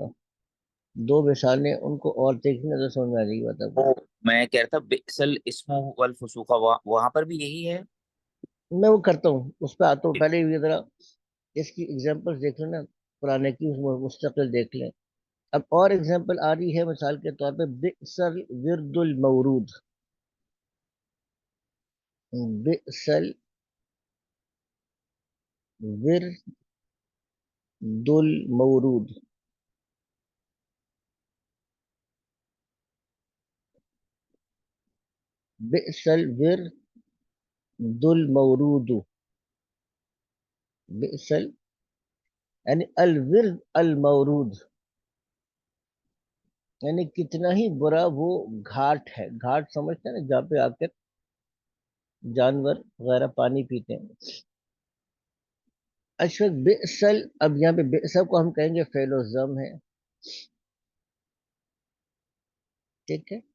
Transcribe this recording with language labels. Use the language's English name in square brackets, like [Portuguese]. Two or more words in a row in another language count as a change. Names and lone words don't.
[Urdu] دو مثالیں ان کو اور دیکھنے نظر سمجھ میں آ جائے گی بات آپ کو۔ وہ میں کہہ رہا تھا [Arabic] بئسل اسم والفسوق، [Urdu] وہاں پر بھی یہی ہے۔ میں وہ کرتا ہوں، اس پہ آتا ہوں، پہلے یہ ذرا اس کی ایگزامپل دیکھ لیں نا، پرانے کی مستقل دیکھ لیں۔ اب اور ایگزامپل آ رہی ہے مثال کے طور پہ، [Arabic] بئسل ورد المورود، بئسل ورد المورود، بئسل ورد المورود، بئسل یعنی الورد المورود، [Urdu] یعنی کتنا ہی برا وہ گھاٹ ہے۔ گھاٹ سمجھتے ہیں نا، جہاں پہ آ کر جانور وغیرہ پانی پیتے ہیں۔ اچھا بئسل، اب یہاں پہ بئسل کو ہم کہیں گے فعل و ضم ہے، ٹھیک ہے۔